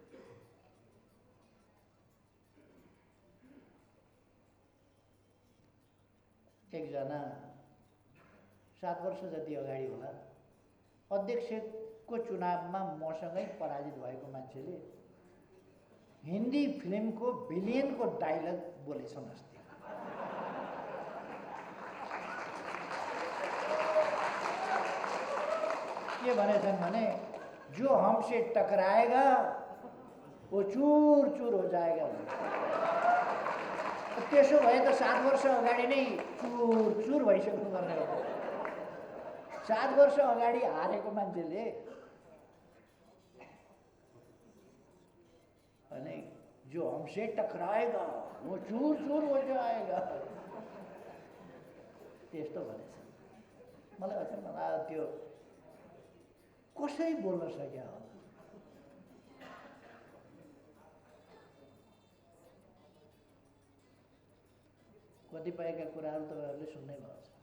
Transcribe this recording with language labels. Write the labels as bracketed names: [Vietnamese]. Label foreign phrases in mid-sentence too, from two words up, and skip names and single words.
[Nepali] एकजना 7 वर्ष जति अगाडि होला अध्यक्षको चुनावमा मसँगै पराजित भएको मान्छेले हिन्दी फिल्मको विलेनको डायलग बोलेछन् अस्ति। के भनेछन् भने [Hindi] जो हमसे टकराएगा वो चूर चूर हो जाएगा। [Nepali] त्यसो भए त 7 वर्ष अगाडि नै चूर चूर भइसक्नु पर्ने हो। 7 वर्ष अगाडि हारेको मान्छेले अनि [Hindi] जो हमसे टकराएगा वो चूर चूर हो जाएगा [Nepali] त्यस्तो भनेछ। मलाई अचम्म लाग्यो त्यो कसरी बोल्न सक्या होला। कतिपयका कुराहरू तपाईहरुले सुन्नै भएको छ।